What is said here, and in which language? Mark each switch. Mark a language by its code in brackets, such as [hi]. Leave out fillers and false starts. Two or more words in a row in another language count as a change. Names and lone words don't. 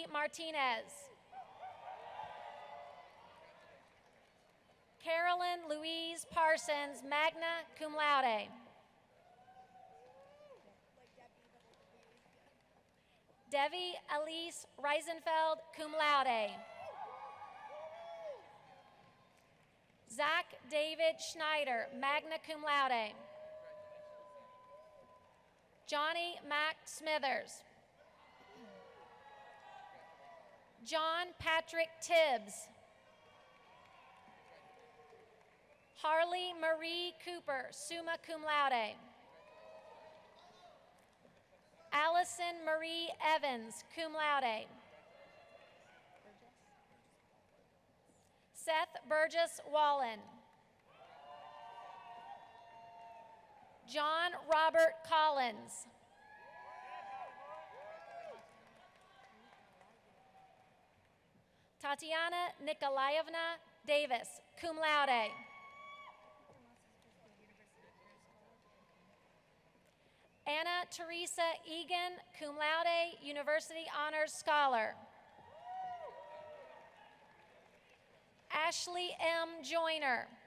[en] Martinez. Carolyn Louise Parsons, [la] magna cum laude. [en] Devi Elise Reisenfeld, [la] cum laude. [en] Zach David Schneider, [la] magna cum laude. [en] Johnny Mac Smithers. John Patrick Tibbs. Harley Marie Cooper, [la] summa cum laude. [en] Allison Marie Evans, [la] cum laude. [en] Seth Burgess Wallen. John Robert Collins. Tatiana Nikolaevna Davis, [la] cum laude. [en] Anna Teresa Egan, [la] cum laude, [en] University Honors Scholar. Ashley M. Joyner.